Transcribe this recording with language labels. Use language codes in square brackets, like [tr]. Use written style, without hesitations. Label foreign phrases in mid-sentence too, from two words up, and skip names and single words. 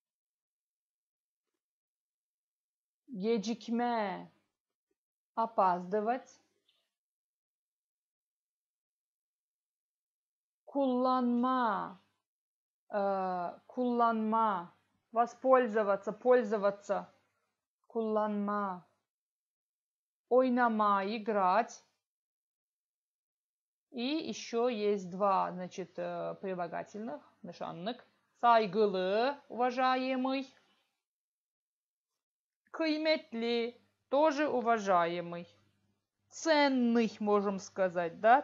[ru] Gecikme опаздывать. [gag] Kullanma kullanma [ru] воспользоваться, пользоваться. [gag] Kullanma. Oynama играть. [ru] И еще есть два, значит, прилагательных, нишанlık. Saygılı, уважаемый. Kıymetli, тоже уважаемый. Ценный, можем сказать, да?